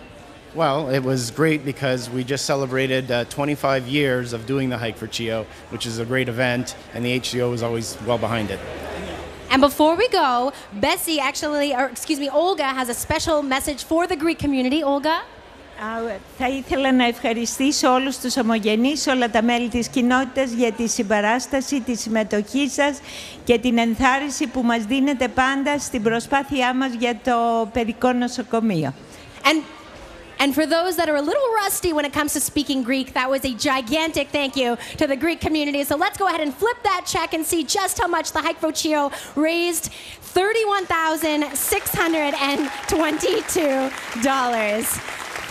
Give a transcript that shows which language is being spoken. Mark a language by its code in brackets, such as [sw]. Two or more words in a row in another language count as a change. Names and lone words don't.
[en] Well, it was great because we just celebrated 25 years of doing the Hike for CHEO, which is a great event, and the HCO is always well behind it. And before we go, Olga has a special message for the Greek community. Olga? [el] Θα ήθελα να ευχαριστήσω όλους τους ομογενείς, όλα τα μέλη της κοινότητας για τη συμπαράσταση, τη συμμετοχή σας και την ενθάρρυνση που μας δίνετε πάντα στην προσπάθειά μας για το παιδικό νοσοκομείο. [en] And for those that are a little rusty when it comes to speaking Greek, that was a gigantic thank you to the Greek community. So let's go ahead and flip that check and see just how much the Hike for CHEO raised. $31,622.